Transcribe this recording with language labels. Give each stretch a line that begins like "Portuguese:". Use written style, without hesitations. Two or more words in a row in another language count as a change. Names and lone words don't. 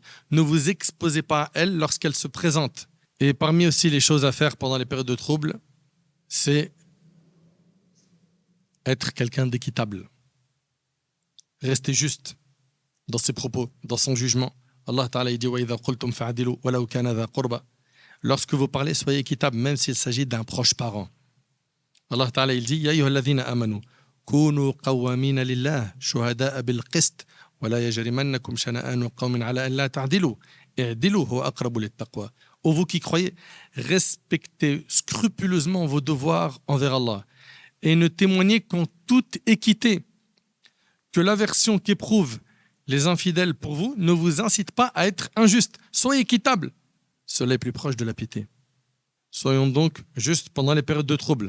French: Ne vous exposez pas à elle lorsqu'elle se présente. Et parmi aussi les choses à faire pendant les périodes de trouble, c'est être quelqu'un d'équitable. Rester juste dans ses propos, dans son jugement.
Arabic: الله تعالى
French: dit:
Arabic: وإذا قلتم فاعدلوا ولو كان ذا قربى.
French: Lorsque vous parlez, soyez équitable, même s'il s'agit d'un proche parent.
Arabic: الله تعالى
French: il dit:
Arabic: يا أيها الذين آمنوا كونوا قوامين لله شهداء بالقسط ولا يجرمنكم شنآن قوم على ألا تعدلوا اعدلوا هو أقرب للتقوى.
French: Ô vous qui croyez, respectez scrupuleusement vos devoirs envers Allah et ne témoignez qu'en toute équité, que l'aversion qu'éprouvent les infidèles pour vous ne vous incite pas à être injuste. Soyez équitable. Cela est plus proche de la piété. Soyons donc justes pendant les périodes de trouble.